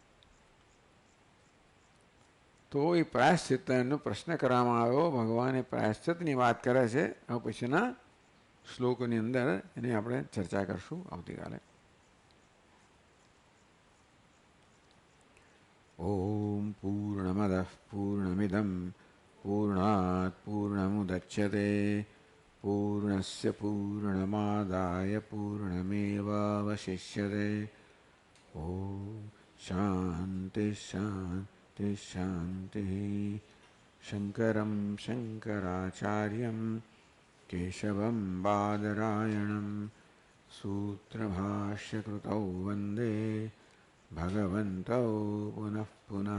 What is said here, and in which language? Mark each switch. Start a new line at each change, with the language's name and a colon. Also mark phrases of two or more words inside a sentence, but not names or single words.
Gujarati: તો એ પ્રાયશ્ચિત્તનો પ્રશ્ન કરવામાં આવ્યો. ભગવાન એ પ્રાયશ્ચિત્તની વાત કરે છે. હવે પછીના શ્લોકોની અંદર એની આપણે ચર્ચા કરશું આવતીકાલે.
Sanskrit: ઓમ પૂર્ણમદ પૂર્ણમિદમ પૂર્ણાત પૂર્ણમુદચ્યતે પૂર્ણસ્ય પૂર્ણમાદાય પૂર્ણમેવાવશિષ્યતે. ઓમ शांति शांति शांति। शंकरं शंकराचार्यं केशवं बादरायणं सूत्रभाष्यकृतौ वन्दे भगवन्तौ पुनः पुनः।